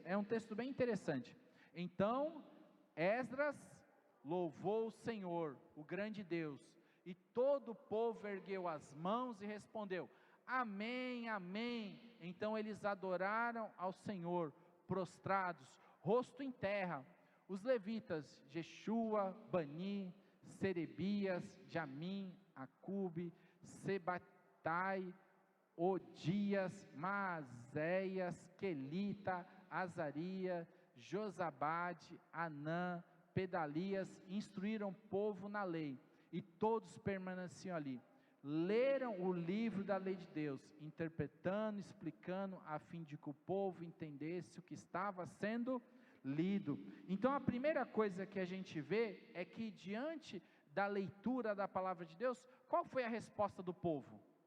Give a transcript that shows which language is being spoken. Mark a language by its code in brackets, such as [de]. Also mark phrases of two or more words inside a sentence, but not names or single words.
[pt] É um texto bem interessante. Então, Esdras louvou o Senhor, o grande Deus, e todo o povo ergueu as mãos e respondeu: amém, amém. Então eles adoraram ao Senhor, prostrados, rosto em terra. Os levitas, Jeshua, Bani, Serebias, Jamim, Acube, Sebatai, Odias, Maazéias, Quelita, Azaria, Josabade, Anã, Pedalias, instruíram o povo na lei, e todos permaneciam ali. Leram o livro da lei de Deus, interpretando, explicando, a fim de que o povo entendesse o que estava sendo lido. Então a primeira coisa que a gente vê é que diante da leitura da palavra de Deus, qual foi a resposta do povo?